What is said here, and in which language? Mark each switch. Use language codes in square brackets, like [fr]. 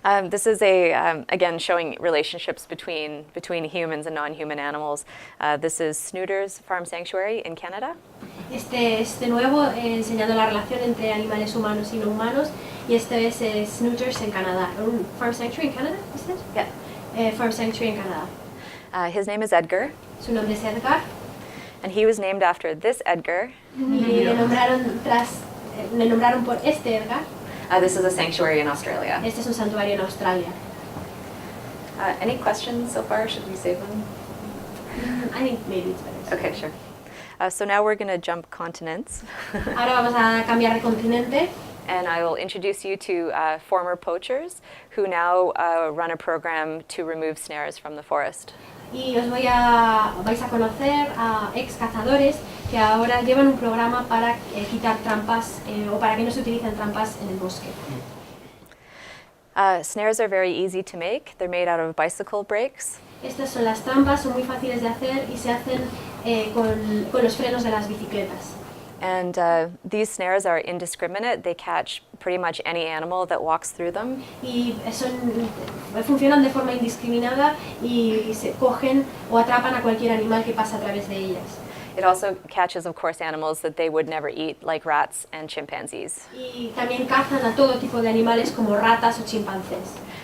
[en] This is again showing relationships between humans and non-human animals. This is Snooters Farm Sanctuary in Canada. [es] Este es de nuevo enseñando la relación entre animales humanos y no humanos, y este es Snooters en Canadá. [en] Farm Sanctuary in Canada, is it? Yeah. [es] Farm Sanctuary en Canadá. [en] His name is Edgar, [es] Su nombre es Edgar, [en] and he was named after this Edgar. [es] y le nombraron por este Edgar. [en] This is a sanctuary in Australia. [es] Este es un santuario en Australia. [en] Any questions so far? Should we save them? I think maybe it's better. Okay, sure. So now we're going to jump continents. [es] Ahora vamos a cambiar de continente. [en] And I will introduce you to former poachers who now run a program to remove snares from the forest. [es] Y vais a conocer a ex cazadores que ahora llevan un programa para quitar trampas o para que no se utilicen trampas en el bosque. [en] Snares are very easy to make. They're made out of bicycle brakes. [es] Estas son las trampas, son muy fáciles de hacer y se hacen con los frenos de las bicicletas. [en] And these snares are indiscriminate. They catch pretty much any animal that walks through them. [es] Y funcionan de forma indiscriminada y se cogen o atrapan a cualquier animal que pasa a través de ellas. [en] It also catches, of course, animals that they would never eat, like rats and chimpanzees. [es] Y también cazan a todo tipo de animales como ratas o chimpancés.